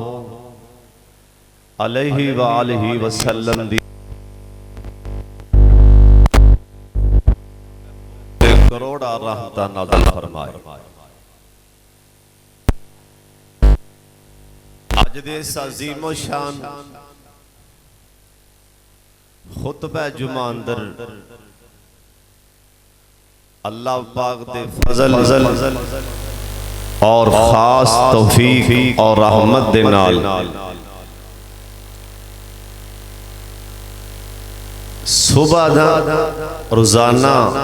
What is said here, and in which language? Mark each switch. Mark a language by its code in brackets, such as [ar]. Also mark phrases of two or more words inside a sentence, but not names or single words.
[ar] عليه وآله وسلم [pa] دی کروڑاں رحمتاں نازل فرمائے. اج دے اس عظیم و شان خطبہ جمعہ اندر اللہ پاک دے فضل اور خاص توفیق اور رحمت دے نال صبح دا روزانہ